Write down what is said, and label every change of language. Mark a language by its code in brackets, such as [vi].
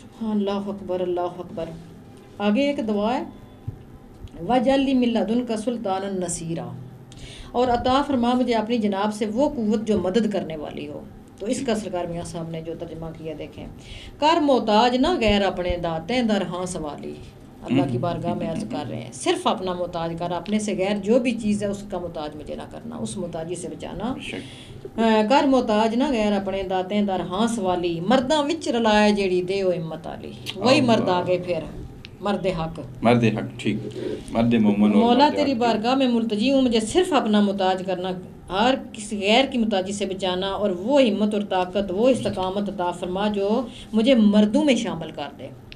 [ur] اللہ اکبر اللہ اکبر. آگے ایک دعا ہے [ar] وَجَعَلْ لِي مِن لَّدُنْكَ سُلْطَانًا نَصِيرًا، [ur] اور عطا فرما مجھے اپنی جناب سے وہ قوت جو مدد کرنے والی ہو. تو اس کا سرکار میاں صاحب نے جو ترجمہ کیا دیکھیں، [pa] کر محتاج نہ غیر اپنے داتیں در ہاں سوالی. [ur] اللہ کی بارگاہ میں عرض کر رہے ہیں صرف اپنا محتاج کر، اپنے سے غیر جو بھی چیز ہے اس کا محتاج مجھے نہ کرنا، اس محتاجی سے بچانا. [pa] کر محتاج نہ غیر اپنے داتیں در ہاں سوالی، مرداں وچ رلائے جیڑی دے او ہمت علی. [ur] وہی مرد آگے پھر مرد حق، مرد حق، ٹھیک، مرد مومن. مولا تیری بارگاہ میں ملتجی ہوں، مجھے صرف اپنا محتاج کرنا، ہر کسی غیر کی محتاجی سے بچانا، اور وہ ہمت اور طاقت، وہ استقامت عطا فرما جو مجھے مردوں میں شامل کر دے.